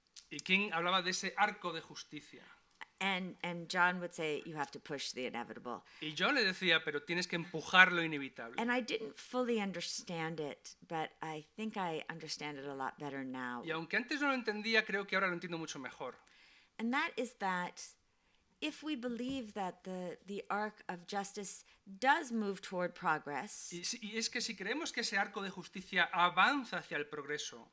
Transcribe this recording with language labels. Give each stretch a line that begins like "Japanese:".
Spanish: Y King hablaba de ese arco de justicia.
English: And John would say, you have to push the inevitable.
Spanish: Y yo le decía, pero tienes que empujar lo inevitable.
English: And I didn't fully understand it, but I think I understand it a lot better now.
Spanish: Y aunque antes no lo entendía, creo que ahora lo entiendo mucho mejor.
English: And that is that if we believe that the arc of justice does move toward progress,
Spanish: Y es que si creemos que ese arco de justicia avanza hacia el progreso,